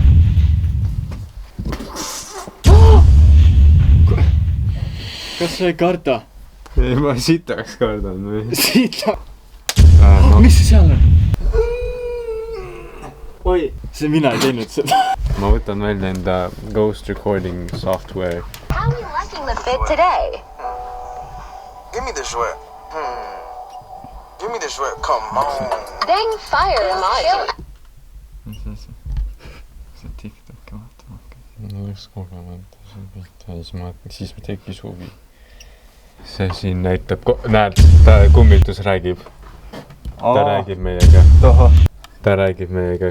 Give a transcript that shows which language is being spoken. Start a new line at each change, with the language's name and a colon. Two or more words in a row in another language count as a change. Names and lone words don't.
Estonian: Kas sa ei karda? Ei, ma sitaks kardan või? Sita? Mis see seal on? oi, see mina ei teinud seda. ma võtan välja enda
English: ghost recording software. How are you liking the fit today? Give me the sweat. Give me the sweat. Come on. Dang fire emoji.
Estonian: mis asi? see TikTok'i vaatama hakkas. no üks kogemata see pilt ja siis tekkis huvi. see siin näitab, näed, ta kummitus räägib. ta räägib meiega. ta räägib meiega.